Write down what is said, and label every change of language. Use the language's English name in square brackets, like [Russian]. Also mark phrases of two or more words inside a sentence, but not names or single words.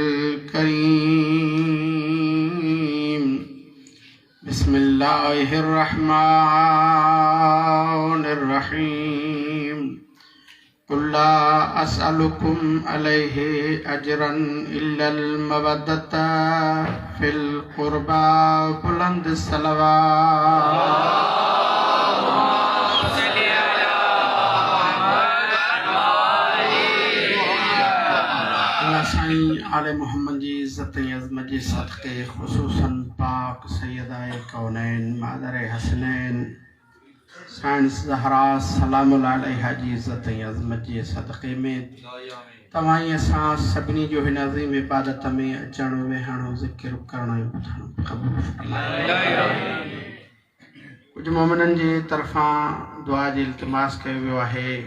[Arabic] كريم بسم الله الرحمن الرحيم قل لا أسألكم عليه أجرا إلا المودة في القربى [Sindhi] बुलंद सलवात आले मोहम्मद जी इज़्ज़त अज़मत जी सदक़े ख़ुसूसन पाक सैयदाए कौनैन मादरे हसनैन साइंस ज़हरा [Arabic] سلام عليها [Sindhi] जी इज़्ज़त अज़मत जी सदक़े में तव्हां असां सभिनी जो हिन अज़ीम इबादत में अचणु वेहणु ज़िक्र करणु ऐं ॿुधणु क़बूल फरमाए। कुझु मोमिननि जी तरफ़ां दुआ जी इल्तिमास कयो वियो आहे।